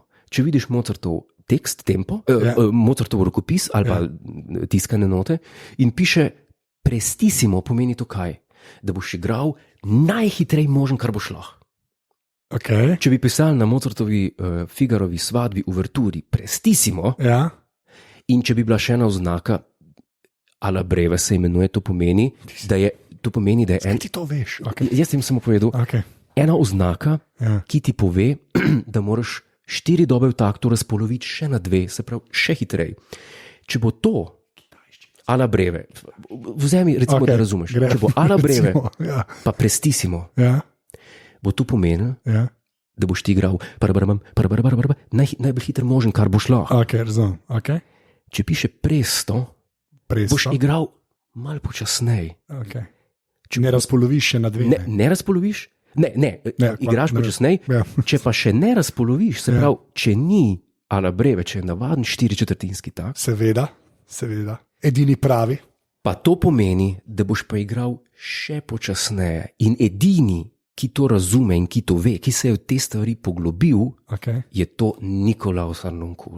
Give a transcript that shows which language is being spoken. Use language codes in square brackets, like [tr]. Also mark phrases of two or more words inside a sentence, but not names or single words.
[sl] Če vidiš Mozartov tekst, tempo, Mozartov rokopis ali pa tiskane note in piše prestissimo, pomeni to kaj? Da boš igral najhitrej možen, kar boš lahko. Okay. Če bi pisal na Mozartovi Figarovi svadbi uverturi prestissimo, in če bi bila še ena oznaka, [it] alla breve [sl] se imenuje, to pomeni, da je Skaj ti to veš? Okay. Jaz sem samo povedal, ena oznaka, ki ti pove, da moraš 4 dobe v taktu razpoloviti še na 2, se pravi še hitrej. Če bo to [it] alla breve, [sl] vzemi recimo, da razumeš, če bo [it] alla breve, [sl] pa prestissimo, bo to pomenilo, da boš ti igral najbolj hiter možen, kar boš lahko. Okay. Če piše presto, boš igral malo počasneje. Okay. Če ne razpoloviš še na 2. Ne razpoloviš? Ne, igraš počasneje. Če pa še ne razpoloviš, se pravi, če ni [it] alla breve, [sl] če je navaden 4/4 tak. Seveda. Edini pravi. Pa to pomeni, da boš pa igral še počasneje. In edini, ki to razume in ki to ve, ki se je v te stvari poglobil, je to Nikolaus Harnoncourt.